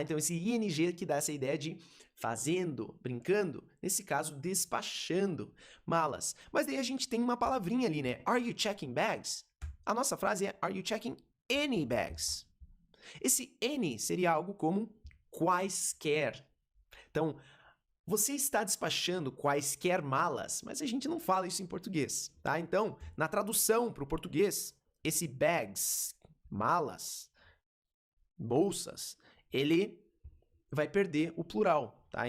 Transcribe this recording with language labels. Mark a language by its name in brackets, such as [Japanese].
[Portuguese] Então, esse ing que dá essa ideia de fazendo, brincando, nesse caso, despachando malas. Mas daí a gente tem uma palavrinha ali, né? [English] Are you checking bags? [Portuguese] A nossa frase é, [English] are you checking any bags? [Portuguese] Esse any seria algo como quaisquer. Então, você está despachando quaisquer malas, mas a gente não fala isso em português, tá? Então, na tradução para o português, esse bags, malas, bolsas, ele vai perder o plural, tá?